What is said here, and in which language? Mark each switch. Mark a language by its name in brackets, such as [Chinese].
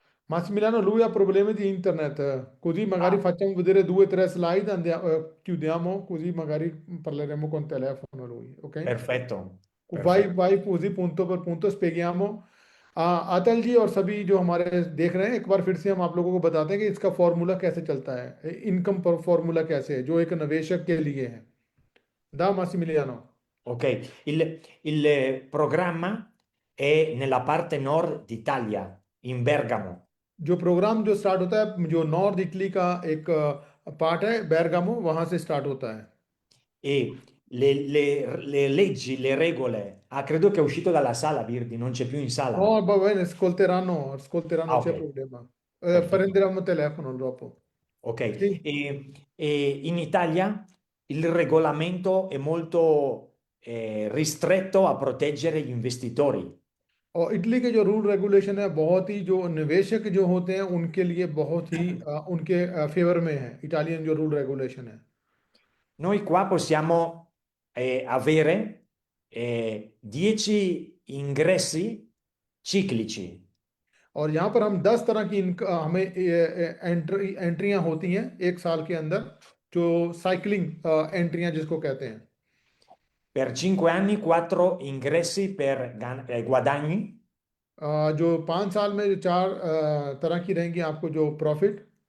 [Italian] Massimiliano, lui ha problemi di internet, così magari Ah, facciamo vedere 2 o 3 slide, chiudiamo, così magari parleremo con telefono lui, ok? perfetto, [Hindi] भाई [Italian] perfetto. [Hindi] भाई पूरी [Italian] punto [Hindi] पर [Italian] punto spieghiamo [Hindi] अतल जी और सभी जो हमारे देख रहे हैं एक बार फिर से हम आप लोगों को बताते हैं कि इसका फॉर्मूला कैसे चलता है इनकम फॉर्मूला कैसे है जो एक निवेशक के लिए है दा Massimiliano [Italian] Ok, il programma è nella parte nord d'Italia, in Bergamo, [Hindi] जो प्रोग्राम जो स्टार्ट होता है जो नॉर्थ इटली का एक पार्ट है बेरगामो वहां से स्टार्ट होता है [Italian] e le leggi, le regole. Ah, credo che è uscito dalla sala, Virdi, non c'è più in sala. [Hindi] और [Italian] bene ascolteranno Ah, ok, c'è problema perfetto. prenderanno telefono dopo Ok, sì. e in Italia il regolamento è molto ristretto a proteggere gli investitori. [Hindi] और Italy के जो rule regulation है बहुत ही जो निवेशक जो होते हैं उनके लिए बहुत ही उनके फेवर में है इटालियन जो रूल रेगुलेशन है [Italian] Noi qua possiamo avere 10 ingressi ciclici. [Hindi] और यहाँ पर हम 10 तरह की हमें एंट्रियां होती हैं एक साल के अंदर जो साइकिलिंग एंट्रियां जिसको कहते हैं [Italian] Per 5 anni, 4 ingressi per guadagni [Hindi] जो 5 साल में जो 4 तरह की रहेंगी आपको जो प्रॉफिट